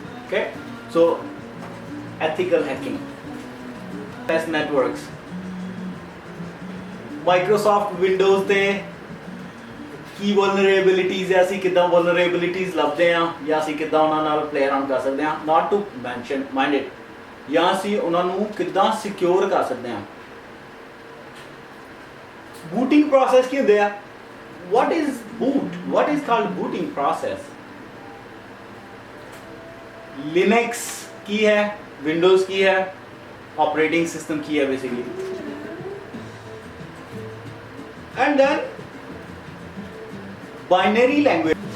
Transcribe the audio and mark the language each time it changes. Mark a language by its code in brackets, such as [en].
[hi] Okay, सो ethical hacking, test networks, Microsoft Windows ते की vulnerabilities है, [pa] ਅਸੀਂ ਕਿਦਾਂ ਵਲਨਰੇਬਿਲਿਟੀਜ਼ ਲੱਭਦੇ ਆ ਜਾਂ ਅਸੀਂ ਕਿਦਾਂ ਉਹਨਾਂ ਨਾਲ [en] play around [pa] ਕਰ ਸਕਦੇ ਆ, [en] not to mention minded, [pa] ਜਾਂ ਅਸੀਂ ਉਹਨਾਂ ਨੂੰ ਕਿਦਾਂ ਸਿਕਿਉਰ ਕਰ ਸਕਦੇ ਆ। ਬੂਟਿੰਗ ਪ੍ਰੋਸੈਸ ਕੀ ਹੁੰਦਾ ਆ? [en] what is called booting process? [hi] Linux की है, विंडोज की है, ऑपरेटिंग सिस्टम की है basically. And then binary language.